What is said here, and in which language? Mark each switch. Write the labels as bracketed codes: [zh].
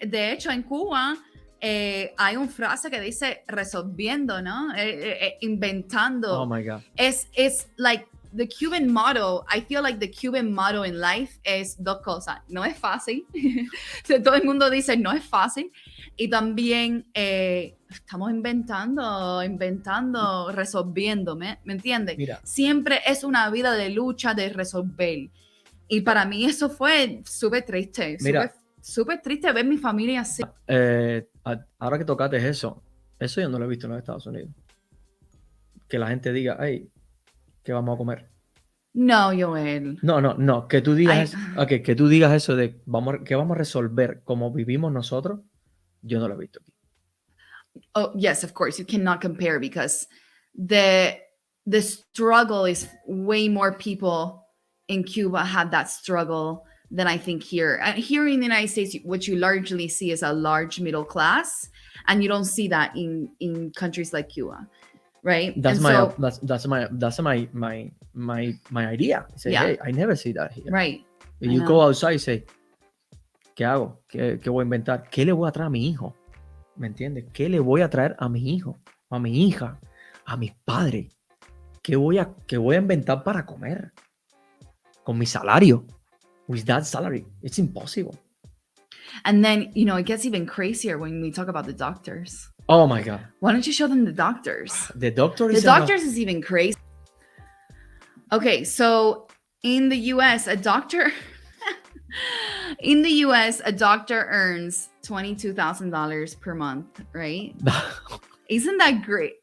[es] de hecho, en Cuba hay una frase que dice resolviendo, ¿no? Inventando. [en] Oh my God. It's like the Cuban motto. I feel like the Cuban motto in life [es] es dos cosas. No es fácil. Todo el mundo dice no es fácil. Y también estamos inventando, resolviendo, ¿me entiendes? Mira. Siempre es una vida de lucha, de resolver. Y para mí eso fue súper triste. Mira. Súper triste ver mi familia así. Ahora que tocaste eso yo no lo he visto en los Estados Unidos. Que la gente diga, hey, ¿qué vamos a comer? No, Yoel. No, que tú digas, Ay. que tú digas eso de que vamos a resolver como vivimos nosotros, yo no lo he visto aquí. [en] Oh, yes, of course. You cannot compare because the struggle is way more people in Cuba had that struggle than I think here. Here in the United States, what you largely see is a large middle class, and you don't see that in countries like Cuba, right? That's And my idea. Say, Yeah. hey, I never see that here. right. And I you know. go outside [es] y say, ¿qué hago? ¿Qué voy a inventar? ¿Qué le voy a traer a mi hijo? ¿Me entiendes? ¿Qué le voy a traer a mi hijo? A mi hija? A mis padres? ¿Qué voy a inventar para comer? Con mi salario. [en] With that salary. It's impossible. And then, it gets even crazier when we talk about the doctors. Oh my God. Why don't you show them the doctors? The doctor The is doctors is even crazy. Okay, so in the US, a doctor earns $22,000 per month, right? Isn't that great?